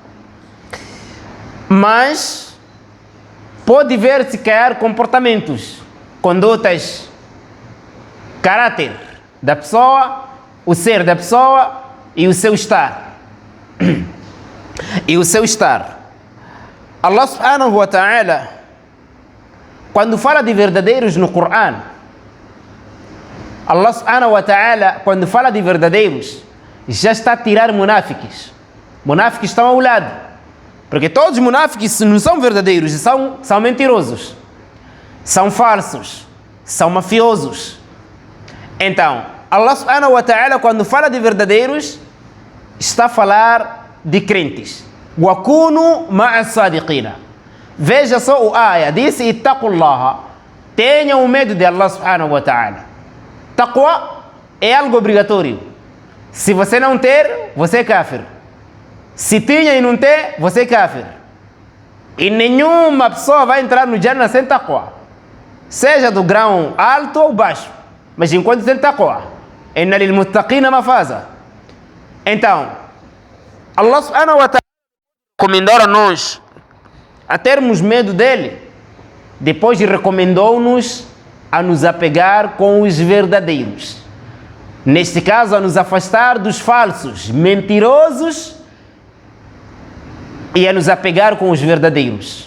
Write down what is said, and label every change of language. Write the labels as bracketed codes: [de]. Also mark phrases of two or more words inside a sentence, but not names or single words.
[pt] Mas pode ver-se cair comportamentos, condutas, caráter da pessoa, o ser da pessoa e o seu estar. E o seu estar. Allah [ar] سبحانه وتعالى, [pt] quando fala de verdadeiros no Coran, Allah [ar] سبحانه وتعالى, [pt] quando fala de verdadeiros, já está a tirar munáficos. Munáficos estão ao lado. Porque todos os munáficos não são verdadeiros, são mentirosos. São falsos. São mafiosos. Então, Allah [ar] سبحانه وتعالى, [pt] quando fala de verdadeiros, está a falar de crentes. [ar] وكونوا مع الصادقين. [pt] Veja só o ayah, disse ittaqullaha. Tenham medo de Allah [ar] سبحانه وتعالى. [pt] Taqwa é algo obrigatório. Se você não ter, você é kafir. Se tinha e não tem, você é kafir. E nenhuma pessoa vai entrar no Jannah sem taqwa. Seja do grão alto ou baixo. Mas enquanto tem taqwa. [ar] إن للمتقين مفازا. [pt] Então, Allah [ar] سبحانه وتعالى [pt] recomendou a nós a termos medo dele. Depois recomendou-nos a nos apegar com os verdadeiros. Neste caso, a nos afastar dos falsos, mentirosos, e a nos apegar com os verdadeiros.